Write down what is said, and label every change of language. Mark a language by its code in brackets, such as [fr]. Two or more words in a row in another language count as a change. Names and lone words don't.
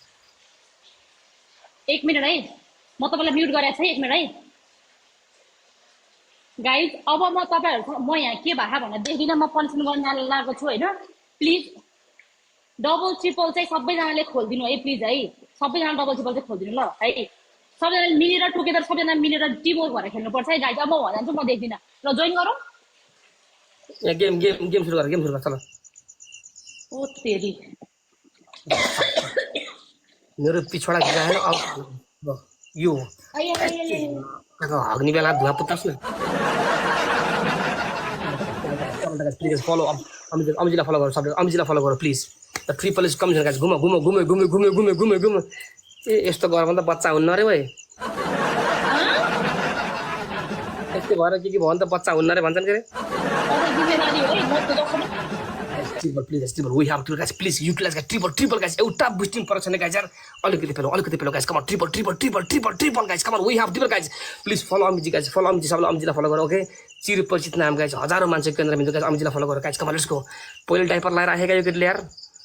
[ne] 1 मिनट है म तपाईँलाई म्युट गरेको छ है 1 मिनट है गाइज अब म तपाईँहरूको म यहाँ के भए भनेर देखिनँ म पनिसमेन्ट गर्न लागेको छु होइन प्लिज [en] double triple [ne] चाहिँ सबैजनाले खोलिदिनु है प्लिज है सबैजना [en] double triple [ne] चाहिँ खोलिदिनु ल है सबैजना मिलेर टुगेदर सबैजना मिलेर [en] team work [ne] भएर खेल्नुपर्छ है गाइज अब म भइजान्छु म देख्दिनँ ल जोइन गरौँ यहाँ गेम सुरु गर चल [hi] ओ तेरी [ne] मेरो पिछवाडा गएर अब यो हग्ने बेला धुवा पुत्तास् न [en] please follow [ne] अमिजीलाई फलो गर सबै अमिजीलाई फलो गर [en] please the triple is coming guys [ne] घुम ए यस्तो गरेर त बच्चा हुन्न अरे भाइ यस्तो भएर के भयो भने त बच्चा हुन्न अरे भन्छन् के [en] triple please triple we have to guys please utilize guys triple guys [ne] एउटा बुस्टिङ पर्छ नि गाइस यार अलिकति पेलो [en] guys come on triple guys come on we have triple guys please follow Amiji guys follow Amiji [ne] सबैले अमिजीलाई फलो गर ओके चिरपरिचित नाम गाइस हजारौं मान्छे केन्द्र बिन्दु गाइस अमिजीलाई फलो गर [en] guys come on let's go [ne] पहिले डाइपर लाएर राखेका यो केटीले यार